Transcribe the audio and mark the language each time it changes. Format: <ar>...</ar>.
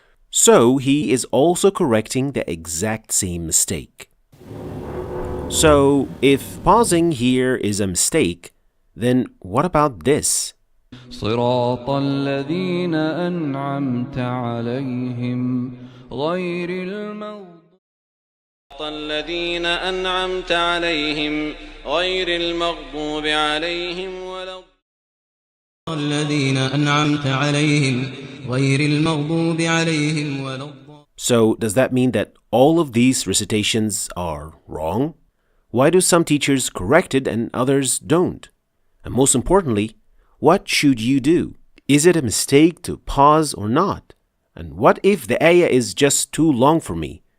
<en>So he is also correcting the exact same mistake. So if pausing here is a mistake, then what about this?</en> <ar>صراط الذين أنعمت عليهم غير المغضوب الذين أنعمت عليهم غير المغضوب عليهم ولا الذين أنعمت عليهم غير المغضوب عليهم ولا.</ar> <en>So does that mean that all of these recitations are wrong? Why do some teachers correct it and others don't? And most importantly, what should you do? Is it a mistake to pause or not? And what if the ayah is just too long for me?</en>